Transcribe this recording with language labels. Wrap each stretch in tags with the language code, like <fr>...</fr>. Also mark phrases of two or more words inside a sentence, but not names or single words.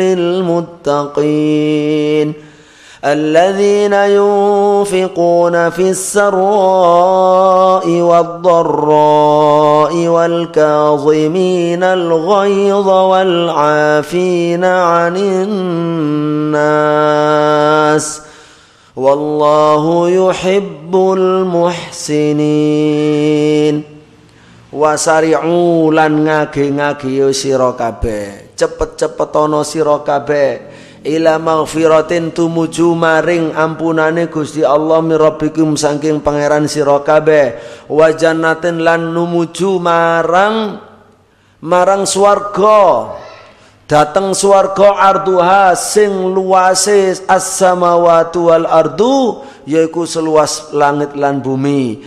<ar>للمتقين الذين ينفقون في السراء والضراء والكاظمين الغيظ والعافين عن الناس والله يحب المحسنين.</ar> <jv>Wasari'u lan ngage-ngage sira kabeh, cepet-cepetono sira kabeh</jv> <ar>إلى مغفرة</ar> <jv>tumuju maring ampunane Gusti Allah mirabbikum saking pangeran sira kabeh wa jannatin lan numuju marang swarga, dateng swarga arduha sing luase</jv> <ar>السماوات والأرض</ar> <jv>yaiku seluas langit lan bumi.</jv>